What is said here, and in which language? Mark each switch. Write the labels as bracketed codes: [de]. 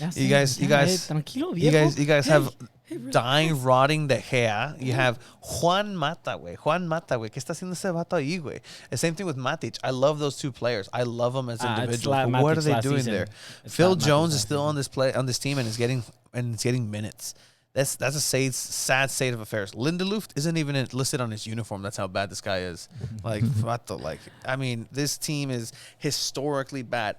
[en] You guys have dying, rotting De Gea. You have Juan Mata, güey. [es] ¿Qué está haciendo ese vato ahí, güey? [en] The same thing with Matic. I love those two players. I love them as individuals. But what are they doing there? Phil Jones is still on this team and is getting minutes. That's a sad state of affairs. Lindelof isn't even listed on his uniform. That's how bad this guy is. Like, vato, like, I mean, this team is historically bad.